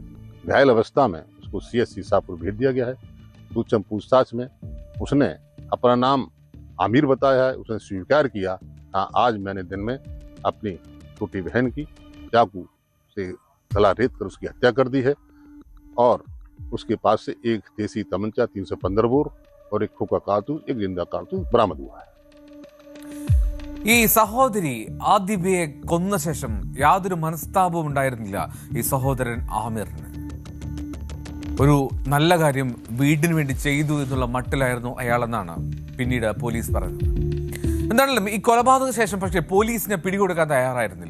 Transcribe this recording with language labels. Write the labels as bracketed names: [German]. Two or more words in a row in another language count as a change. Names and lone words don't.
[Hindi] घायल अवस्था में उसको CSC शाहपुर भेज दिया गया है। सूक्ष्म पूछताछ में उसने अपना नाम आमिर बताया है। उसने स्वीकार किया, हाँ आज मैंने दिन में अपनी छोटी बहन की चाकू से गला रेत कर उसकी हत्या कर दी है। और उसके पास से एक देसी तमंचा 315 बोर और एक खोखा कारतूस, एक जिंदा कारतूस बरामद हुआ है। [Malayalam] ഈ സഹോദരി ആദിബയെ കൊന്ന ശേഷം യാതൊരു മനസ്താപവും ഉണ്ടായിരുന്നില്ല ഈ സഹോദരൻ ആമിറിന്. ഒരു നല്ല കാര്യം വീടിന് വേണ്ടി ചെയ്തു എന്നുള്ള മട്ടിലായിരുന്നു അയാളെന്നാണ് പിന്നീട് പോലീസ് പറഞ്ഞത്. എന്താണെങ്കിലും ഈ കൊലപാതക ശേഷം പക്ഷേ പോലീസിനെ പിടികൊടുക്കാൻ തയ്യാറായിരുന്നില്ല.